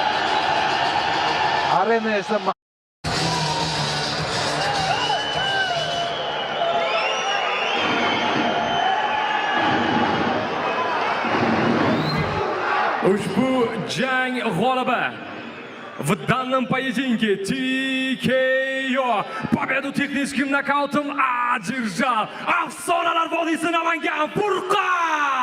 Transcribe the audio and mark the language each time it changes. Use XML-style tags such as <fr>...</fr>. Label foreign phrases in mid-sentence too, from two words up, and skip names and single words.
<uz>Arena esa Ushbu jang g'olibi</uz> <ru>в данном поединке TKO победу техническим нокаутом одержал</ru> <uz>Afsonalar vodiysi</uz> <ru>Namangan Furqat</ru>